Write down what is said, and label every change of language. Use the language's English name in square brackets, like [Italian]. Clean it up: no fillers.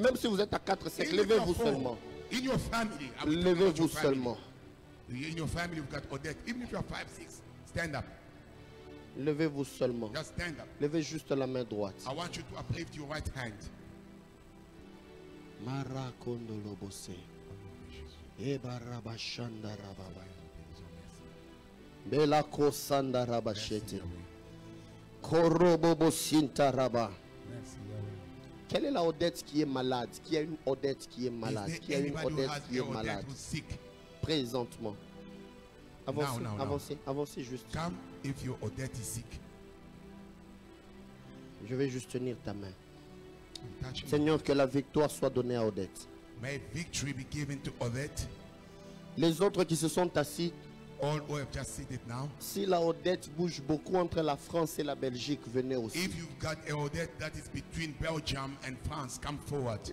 [French] même si vous êtes à 4-5, levez-vous seulement. [English] In your family, [French] levez-vous seulement. [English] In your family, you've got Odette. Even if you are 5-6, stand up. [French] Levez-vous seulement. [English] Just stand up. [French] Levez juste la main droite. [English] I want you to uplift your right hand. Marakondolobose. Ebarabashanda rababa. Belako sanda rabashete. Korobobo sinta raba. [French] Quelle est la Odette qui est malade? Qui a une Odette qui est malade? Qui a une Odette qui est malade? Présentement. Avancez juste. [English] Come if your Odette is sick. [French] Je vais juste tenir ta main. Seigneur, que la victoire soit donnée à Odette. [English] May victory be given to Odette. [French] Les autres qui se sont assis, [English] all who have just seen it now. [French] Si la Odette bouge beaucoup entre la France et la Belgique, venez aussi. [English] If you've got a Odette that is between Belgium and France, come forward.